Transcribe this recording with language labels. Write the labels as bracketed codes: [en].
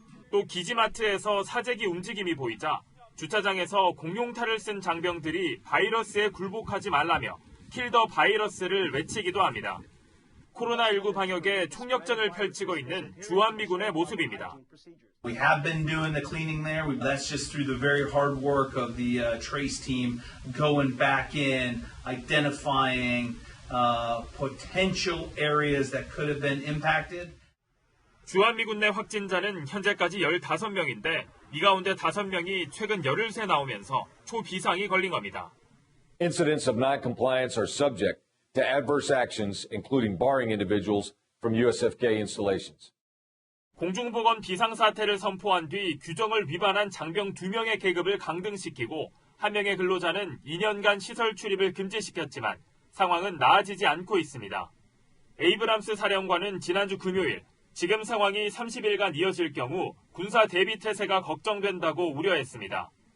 [ko] 또 기지마트에서 사재기 움직임이 보이자 주차장에서 공용탈을 쓴 장병들이 바이러스에 굴복하지 말라며 킬 더 바이러스를 외치기도 합니다. 코로나19 방역에 총력전을 펼치고 있는 주한미군의 모습입니다. [en] We have been doing the cleaning there. That's just through the very hard work of the trace team going back in, identifying potential areas that could have been impacted. [ko] 주한미군 내 확진자는 현재까지 15명인데 이 가운데 5명이 최근 열흘 새 나오면서 초비상이 걸린 겁니다. [en] Incidents of noncompliance are subject to adverse actions, including barring individuals from USFK installations. [ko] 공중보건 비상사태를 선포한 뒤 규정을 위반한 장병 2명의 계급을 강등시키고 1명의 근로자는 2년간 시설 출입을 금지시켰지만 상황은 나아지지 않고 있습니다. 에이브람스 사령관은 지난주 금요일 지금 상황이 30일간 이어질 경우 군사 대비 태세가 걱정된다고 우려했습니다.